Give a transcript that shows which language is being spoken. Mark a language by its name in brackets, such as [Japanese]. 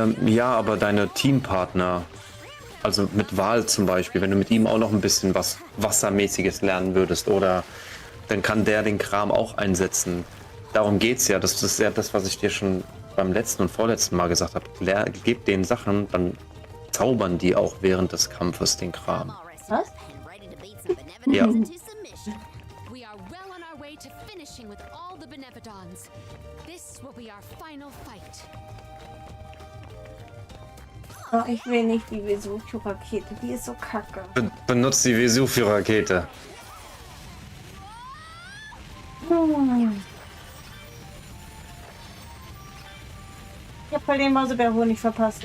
[German] Ja, aber deine Teampartner, also mit Wahl zum Beispiel, wenn du mit ihm auch noch ein bisschen was Wassermäßiges lernen würdest, oder dann kann der den Kram auch einsetzen. Darum geht's ja. Das ist ja das, was ich dir schon beim letzten und vorletzten Mal gesagt habe. Gib den Sachen, dann zaubern die auch während des Kampfes den Kram. Was? Ja. [English] We are well on our way to finishing with all the Benevodons. This will be our final fight. [German] Oh, ich will nicht die Vesuvio-Rakete, die ist so kacke. Benutzt die Vesuvio-Rakete. Ich habe voll den Mausebärhonig verpasst.